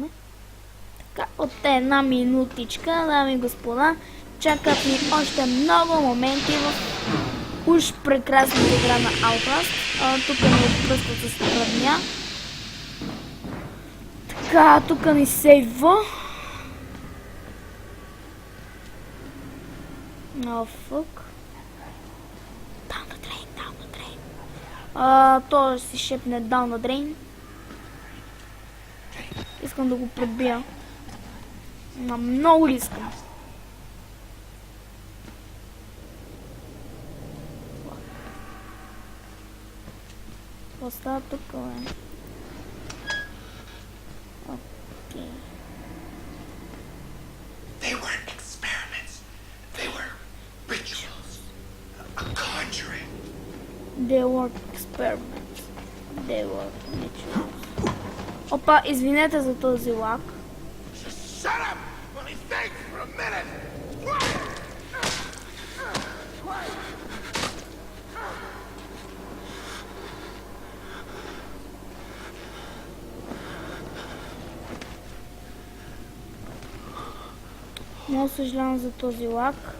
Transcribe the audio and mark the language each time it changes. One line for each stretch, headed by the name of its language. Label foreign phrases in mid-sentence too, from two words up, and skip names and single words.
Bulgarian: Така, от една минутичка, дами и господа, чакат ни още много моменти в уж прекрасната игра на Outlast. Тук ни отпръскват с тръдня. Така, тук ни сейва. Фък.
English: Down the drain.
Bulgarian: То си шепне
English: down the drain.
Bulgarian: Искам да го пребия. Много ли искам? Какво става тук, бе? Окей.
English: They weren't experiments. They were rituals. A conjuring. They were experiments. They were rituals.
Bulgarian: Опа, извинете за този лак.
English: Shut up! Let me think for a minute!
Bulgarian: Много съжалявам за този лак.